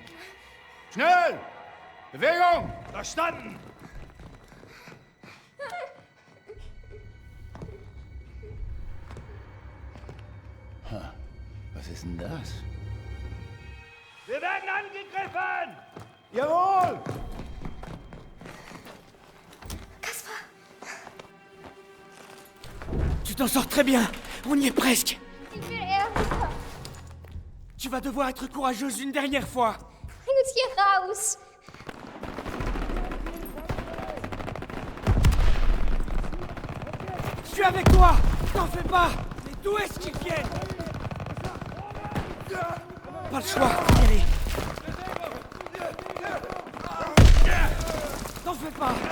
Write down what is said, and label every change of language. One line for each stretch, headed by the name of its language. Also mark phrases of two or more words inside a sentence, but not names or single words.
German: Schnell! Bewegung! Verstanden! Was ist denn das? Wir werden angegriffen! Jawohl!
French: Tu t'en sors très bien, on y est presque.
German: Ich will eher runter.
French: Tu vas devoir être courageuse une dernière fois.
German: Bring uns hier raus.
French: Je suis avec toi, t'en fais pas. Mais d'où est-ce qu'ils viennent? Pas le choix, faut y aller. T'en fais pas.